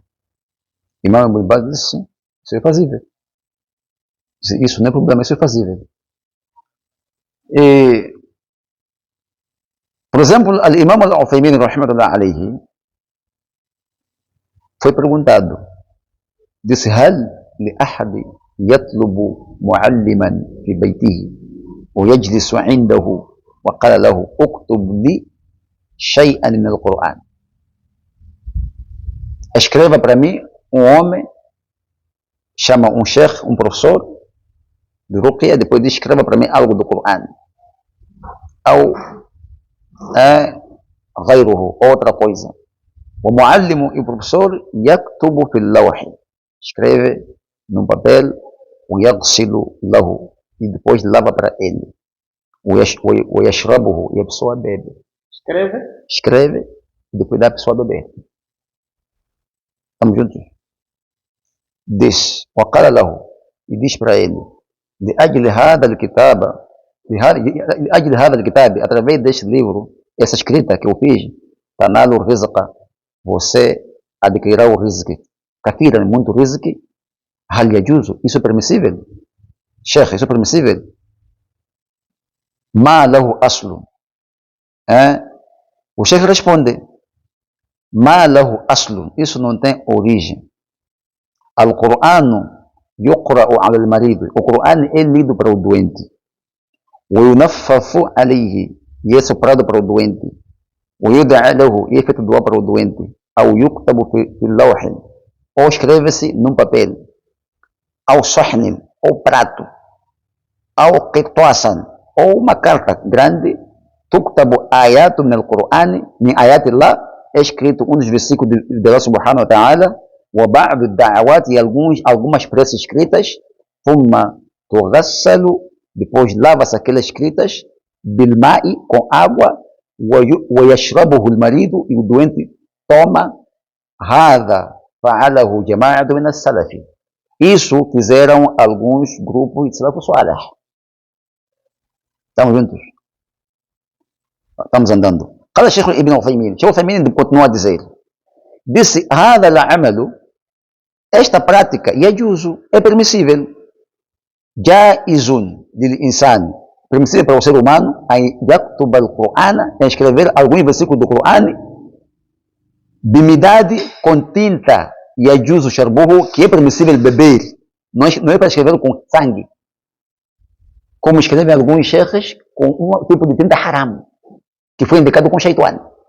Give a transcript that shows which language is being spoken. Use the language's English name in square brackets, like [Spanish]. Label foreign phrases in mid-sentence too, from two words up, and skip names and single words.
[Portuguese] Imam Ibn Baz disse: isso é fazível. Isso não é problema, isso é fazível. E, por exemplo, [Arabic] الإمام العثيمين، رحمه الله عليه, [Portuguese] foi perguntado, disse: [Arabic] هل لأحد يطلب معلما في بيته ويجلس عنده وقال له اكتب لي شيئا من القرآن. [Portuguese] Escreva para mim homem, chama um sheikh, um professor de Ruqya, depois diz: escreva para mim algo do Coran. Ou غيره, outra coisa. O muallimu e o professor [Arabic] يكتب في اللوح, [Portuguese] escreve num papel, [Arabic] ويغسل له, [Portuguese] e depois lava para ele, ويشربه, e a pessoa bebe. Escreve e depois dá a pessoa beber. Estamos juntos? Diz, [Arabic] وقال له, [Portuguese] e diz para ele, [Arabic] لأجل هذا الكتاب, [Portuguese] através deste livro, essa escrita que eu fiz, [Arabic] تنال الرزق, [Portuguese] você adquirirá o rizq. Katira, muito rizq. [Arabic] هل يجوز? [Portuguese] Isso é permissível? Sheikh, isso é permissível? [Arabic] ما له أصل. [Portuguese] O Sheikh responde, [Arabic] ما له أصل, [Portuguese] isso não tem origem. [Arabic] القرآن يقرأ على المريض, [Portuguese] o Coran é lido para o doente. [Arabic] وينفث عليه, [Portuguese] e é soprado para o doente. [Arabic] ويدعى له, [Portuguese] e é feito doar para o doente. [Arabic] أو يكتب في اللوح, [Portuguese] ou escreve-se num papel. [Arabic] أو صحن, [Portuguese] ou prato. [Arabic] أو قطاسا, [Portuguese] ou uma carta grande. [Arabic] تكتب آيات من القرآن, من آيات الله, [Portuguese] é escrito dos versículos de Allah [Arabic] سبحانه وتعالى. وبعض الدعوات, [Portuguese] e algumas preces escritas. [Arabic] ثم تغسل, [Portuguese] depois lava-se aquelas escritas. بالماء, com água. [Arabic] ويشربه المريض, [Portuguese] e o doente toma. [Arabic] هذا فعله جماعة من السلف. [Portuguese] Isso fizeram alguns grupos de [Arabic] السلف الصالح. [Portuguese] Estamos juntos? Estamos andando. [Arabic] قال الشيخ ابن عثيمين, [Portuguese] Sheikh Uthaymin continua a dizer, disse, [Arabic] هذا العمل, [Portuguese] esta prática, يجوز, é permissível. [Arabic] جائز للإنسان, [Portuguese] permissível para o ser humano, [Arabic] أن يكتب القرآن, [Portuguese] a escrever alguns versículos do Coran, بمداد, com tinta, [Arabic] يجوز شربه, [Portuguese] que é permissível beber, não é para escrever com sangue, como escrevem alguns sheikhs com um tipo de tinta haram, que foi indicado com shaitan.